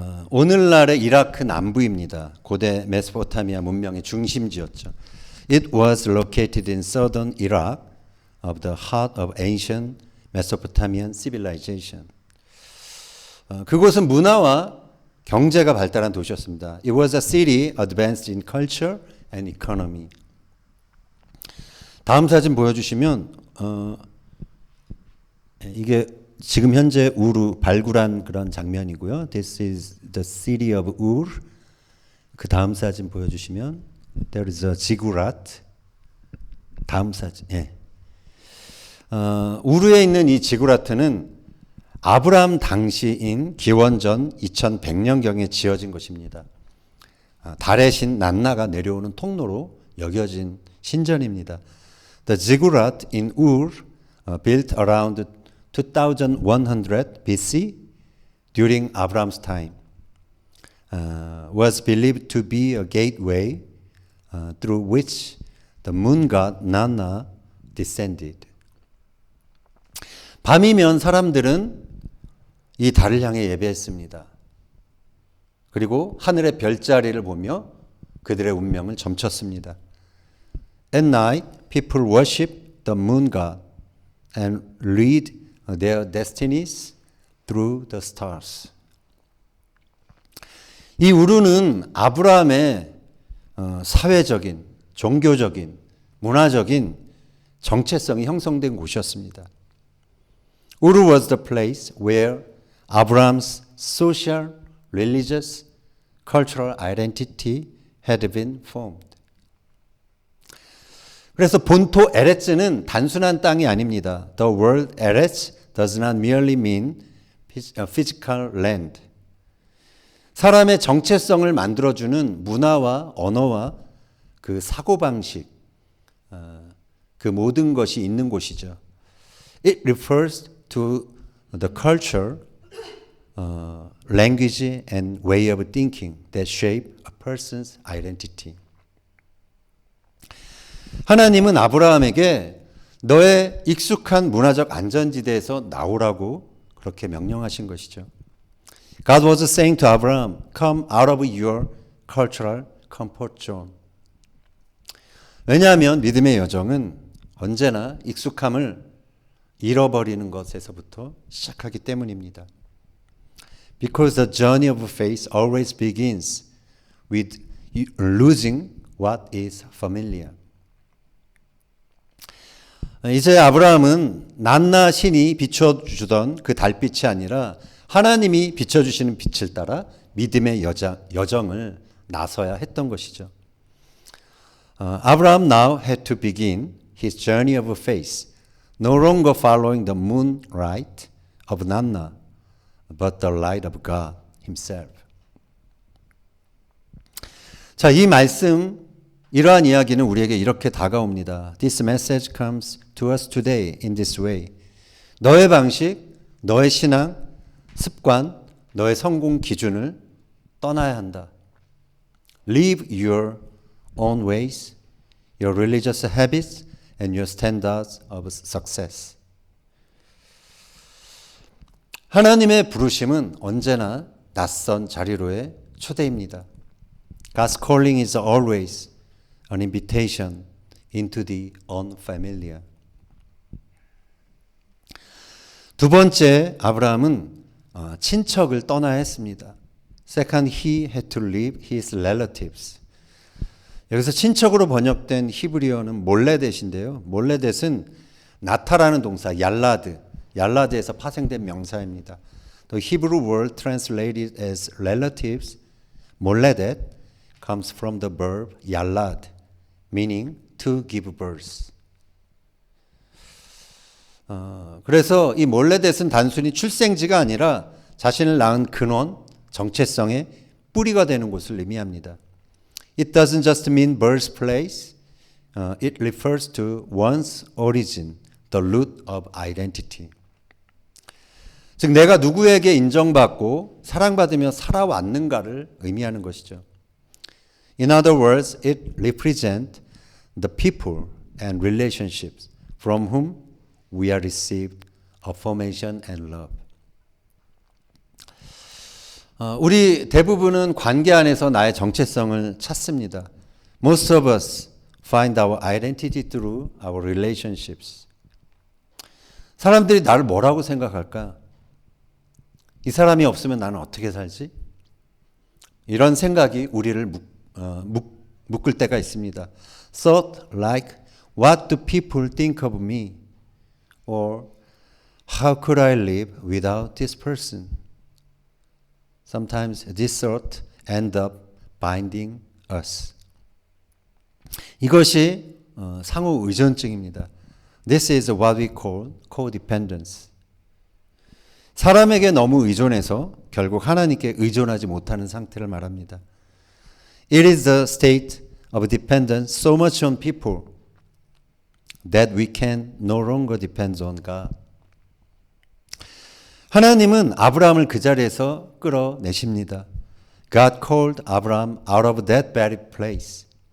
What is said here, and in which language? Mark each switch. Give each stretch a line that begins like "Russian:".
Korean: 오늘날의 이라크 남부입니다. 고대 메소포타미아 문명의 중심지였죠.
English: It was located in southern Iraq, of the heart of ancient Mesopotamian civilization.
Korean: 그곳은 문화와 경제가 발달한 도시였습니다.
English: It was a city advanced in culture and economy.
Korean: 다음 사진 보여주시면 이게 지금 현재 우르 발굴한 그런 장면이고요.
English: This is the city of Ur.
Korean: 그 다음 사진 보여주시면
English: there is a ziggurat.
Korean: 다음 사진. 예. 우르에 있는 이 지구라트는 아브라함 당시인 기원전 2100년경에 지어진 것입니다. 달의 신 난나가 내려오는 통로로 여겨진 신전입니다.
English: The ziggurat in Ur, built around 2100 BC during Abraham's time, was believed to be a gateway through which the moon god Nanna descended.
Korean: 밤이면 사람들은 이 달을 향해 예배했습니다. 그리고 하늘의 별자리를 보며 그들의 운명을 점쳤습니다.
English: At night, people worship the moon god and read their destinies through the stars.
Korean: 이 우르는 아브라함의 사회적인, 종교적인, 문화적인 정체성이 형성된 곳이었습니다.
English: Ur was the place where Abraham's social, religious, cultural identity had been formed.
Korean: 그래서 본토 에레츠는 단순한 땅이 아닙니다.
English: The word Eretz does not merely mean physical land.
Korean: 사람의 정체성을 만들어주는 문화와 언어와 그 사고방식, 그 모든 것이 있는 곳이죠.
English: It refers to the culture, language and way of thinking that shape a person's identity.
Korean: 하나님은 아브라함에게 너의 익숙한 문화적 안전지대에서 나오라고 그렇게 명령하신 것이죠.
English: God was saying to Abraham, come out of your cultural comfort zone.
Korean: 왜냐하면 믿음의 여정은 언제나 익숙함을 잃어버리는 것에서부터 시작하기 때문입니다.
English: Because the journey of faith always begins with losing what is familiar.
Korean: 이제 아브라함은 난나 신이 비춰주던 그 달빛이 아니라 하나님이 비춰주시는 빛을 따라 믿음의 여정을 나서야 했던 것이죠.
English: Abraham now had to begin his journey of faith, no longer following the moonlight of Nanna, but the light of God himself.
Korean: 자, 이 말씀, 이러한 이야기는 우리에게 이렇게 다가옵니다.
English: This message comes to us today in this way.
Korean: 너의 방식, 너의 신앙, 습관, 너의 성공 기준을 떠나야 한다.
English: Leave your own ways, your religious habits, and your standards of success.
Korean: 하나님의 부르심은 언제나 낯선 자리로의 초대입니다.
English: God's calling is always an invitation into the unfamiliar.
Korean: 두 번째, 아브라함은 친척을 떠나야 했습니다.
English: Second, he had to leave his relatives.
Korean: 여기서 친척으로 번역된 히브리어는 몰레댓인데요. 몰레댓은 나타라는 동사, 얄라드에서 파생된 명사입니다.
English: The Hebrew word translated as relatives, 몰레댓, comes from the verb 얄라드, meaning to give birth.
Korean: 그래서 이 몰레댓은 단순히 출생지가 아니라 자신을 낳은 근원, 정체성의 뿌리가 되는 곳을 의미합니다.
English: It doesn't just mean birthplace. It refers to one's origin, the root of identity.
Korean: 즉 내가 누구에게 인정받고 사랑받으며 살아왔는가를 의미하는 것이죠.
English: In other words, it represents the people and relationships from whom we are received affirmation and love.
Korean: 우리 대부분은 관계 안에서 나의 정체성을 찾습니다.
English: Most of us find our identity through our relationships.
Korean: 사람들이 나를 뭐라고 생각할까? 이 사람이 없으면 나는 어떻게 살지? 이런 생각이 우리를 묶을 때가 있습니다.
English: Thought like, what do people think of me? Or how could I live without this person? Sometimes this thought end up binding us.
Korean: 이것이 상호 의존증입니다.
English: This is what we call codependence.
Korean: 사람에게 너무 의존해서 결국 하나님께 의존하지 못하는 상태를 말합니다.
English: It is the state of dependence so much on people that we can no longer depend on God.
Korean: 하나님은 아브라함을 그 자리에서 끌어내십니다.
English: God called Abraham out of that very place.